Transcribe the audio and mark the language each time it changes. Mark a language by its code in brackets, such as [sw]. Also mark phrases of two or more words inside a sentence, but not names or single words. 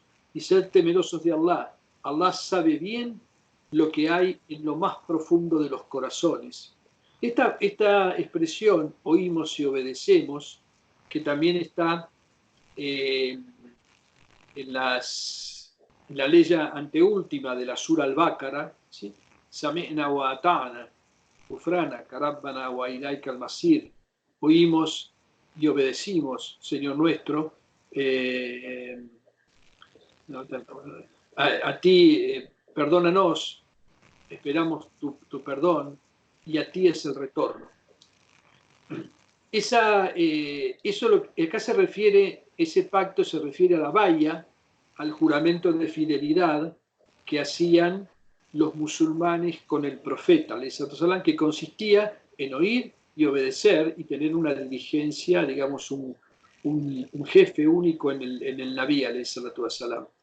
[es] Y sed temerosos de Allah. Allah sabe bien lo que hay en lo más profundo de los corazones. Esta expresión, oímos y obedecemos, que también está en la ley anteúltima de la Sura al-Baqara, ¿sí? [ar] سمعنا وأطعنا غفرانك ربنا وإليك المصير, [es] oímos y obedecimos, Señor nuestro, a ti, perdónanos, esperamos tu perdón, y a ti es el retorno. Acá se refiere, ese pacto se refiere a la baya, al juramento de fidelidad que hacían los musulmanes con el profeta, que consistía en oír y obedecer y tener una diligencia, digamos, un jefe único en el Nabi, salam.